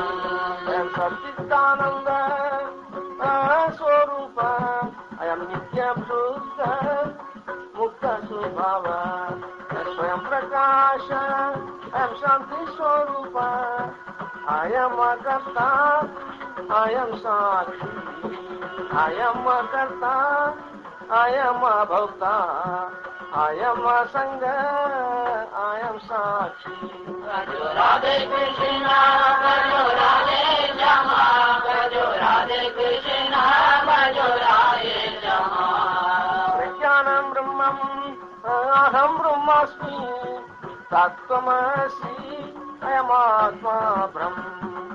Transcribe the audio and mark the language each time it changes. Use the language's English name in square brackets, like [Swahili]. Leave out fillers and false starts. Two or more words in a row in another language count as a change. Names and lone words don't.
[English] I am [Sanskrit] सच्चिदानन्द स्वरूप, [English] I am [Sanskrit] नित्य बुद्ध, मुक्त स्वभाव, स्वयं प्रकाश, I am शान्ति स्वरूप, [English] I am Akarta, I am Sakshi, I am Akarta, I am Bhakta, I am Sangha, I am Sakshi. [Sanskrit] भजो राधे कृष्ण, भजो राधे श्याम, भजो राधे कृष्ण, भजो राधे श्याम. प्रज्ञानं ब्रह्म, अहं ब्रह्मास्मि, तत्त्वमसि, [English] I am [Sanskrit] आत्म ब्रह्म.